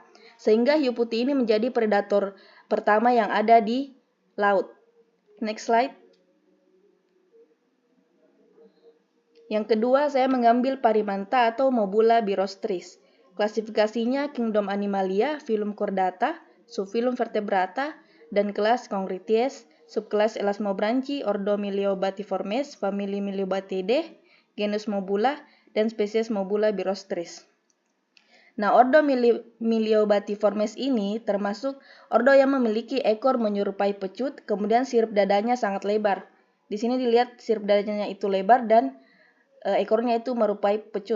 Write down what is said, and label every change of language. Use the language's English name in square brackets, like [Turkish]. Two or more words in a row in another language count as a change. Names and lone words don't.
[Indonesian] Sehingga hiu putih ini menjadi predator pertama yang ada di laut. [English] Next slide. [Indonesian] Yang kedua, saya mengambil Parimanta atau Mobula birostris. Klasifikasinya kingdom Animalia, filum Chordata, subfilum Vertebrata, dan kelas Chondrichthyes, subkelas Elasmobranchi, ordo Myliobatiformes, famili Myliobatidae, genus Mobula, dan spesies Mobula birostris. Nah, ordo Myliobatiformes ini termasuk ordo yang memiliki ekor menyerupai pecut, kemudian sirip dadanya sangat lebar. Di sini dilihat sirip dadanya itu lebar dan ekornya itu merupai pecut.